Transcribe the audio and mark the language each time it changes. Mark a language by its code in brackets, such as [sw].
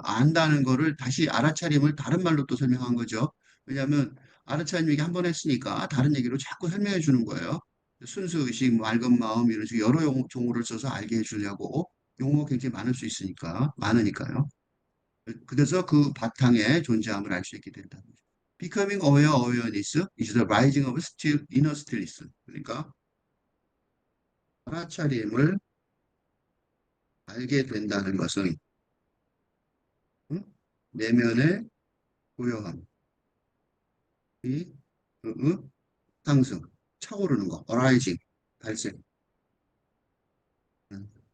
[ko] 안다는 거를 다시 알아차림을 다른 말로 또 설명한 거죠. 왜냐하면, 알아차림 얘기 한 번 했으니까, 다른 얘기로 자꾸 설명해 주는 거예요. 순수의식, 맑은 마음, 이런 식으로 여러 종어를 써서 알게 해주려고, 용어가 굉장히 많을 수 있으니까, 많으니까요. 그래서 그 바탕에 존재함을 알 수 있게 된다는 거죠. [en] Becoming aware awareness is the rising of still, inner stillness. [ko] 그러니까 알아차림을 알게 된다는 것은 응? 내면의 고요함이 상승, 차오르는 거, arising, 발생. 응?